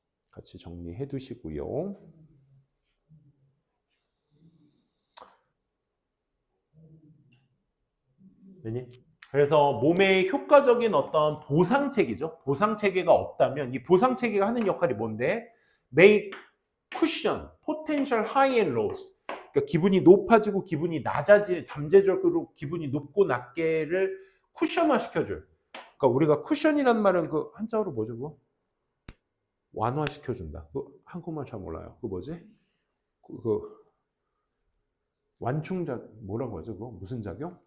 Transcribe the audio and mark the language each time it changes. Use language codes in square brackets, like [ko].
[ko] 같이 정리해 두시고요. 되니? 그래서 몸에 효과적인 어떤 보상체계죠. 보상체계가 없다면 이 보상체계가 하는 역할이 뭔데? [en] Make cushion, potential high and lows. [ko] 그러니까 기분이 높아지고 기분이 낮아질, 잠재적으로 기분이 높고 낮게를 쿠션화 시켜줄. 그러니까 우리가 쿠션이란 말은 그 한자어로 뭐죠? 그거? 완화시켜준다. 그 한국말 잘 몰라요. 그 뭐지? 그 완충작 뭐라고 하죠? 그거 무슨 작용?